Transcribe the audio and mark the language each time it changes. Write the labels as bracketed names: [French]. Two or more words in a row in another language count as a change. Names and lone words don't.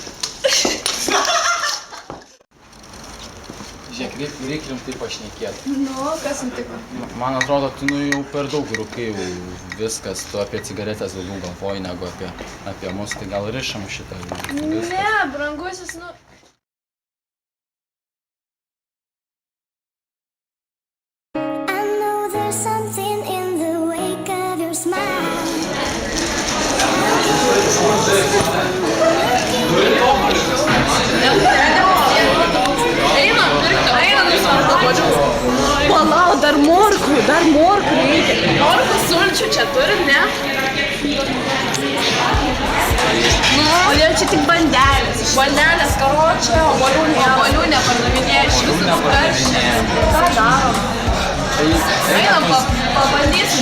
[Lithuanian] Žiūrėk, reikia rimtai pašnekėti. Nu, kas nutiko? Man atrodo, tu nu jau per daug rūkai jau viskas, tu apie cigaretės daugiau galvoji negu apie mus, tai gal rišam šitą viską. Ne, brangusis, nu... [English] I know there's something in the wake of your smile. [Lithuanian] Palau, dar morkų reikia. Morkų sulčių čia turim, ne? Nu, o jau čia tik bandelės. Bandelės, karočią, obolių nepardavinėja iš viso nukaršė. Ką darom? Einam, pabandysim.